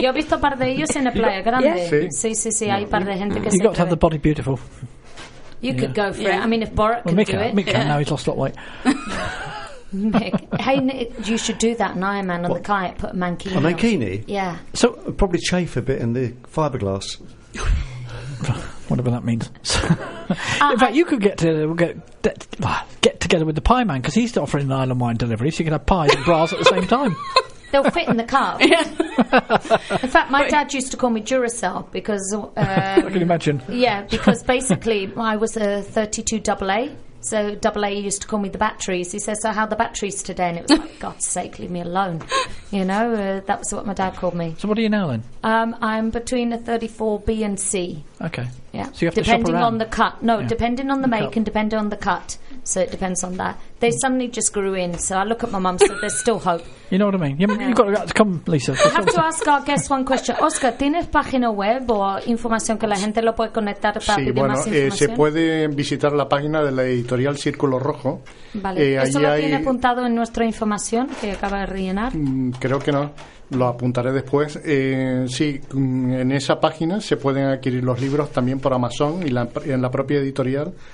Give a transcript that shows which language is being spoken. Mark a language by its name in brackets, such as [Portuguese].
[Spanish] yo he visto un par de ellos en la playa grande. Sí, hay un par de gente que se. [English] You've got to have the body beautiful. You could go for it. I mean, if Borat could Mick do it. Mick now he's lost a lot of weight. Mick, hey, you should do that in Iron Man on the kite, put a mankini. A mankini? Yeah. So, probably chafe a bit in the fiberglass. Whatever that means. In fact, you could get together with the pie man because he's offering an island wide delivery, so you can have pies and bras at the same time. They'll fit in the car. Yeah. In fact, my dad used to call me Duracell because. I can imagine. Yeah, because basically I was a 32AA. So AA used to call me the batteries. He says, so how are the batteries today? And it was like, God's sake, leave me alone. You know, that was what my dad called me. So what are you now then? I'm between a 34B and C. Okay. Yeah. So you have depending to shop around. Depending on the cut. No, yeah. Depending on the make cup. And depending on the cut. so it depends on that. They suddenly just grew in, so I look at my mum, so there's still hope. You know what I mean? You've got to come, Lisa. I have to ask our guest one question. [Spanish] Oscar, ¿tienes página web o información que la gente lo puede conectar para pedir más información? Se puede visitar la página de la editorial Círculo Rojo. Vale. ¿Eso lo tiene apuntado en nuestra información que acaba de rellenar? Creo que no. Lo apuntaré después. Sí, en esa página se pueden adquirir los libros también por Amazon y en la propia editorial.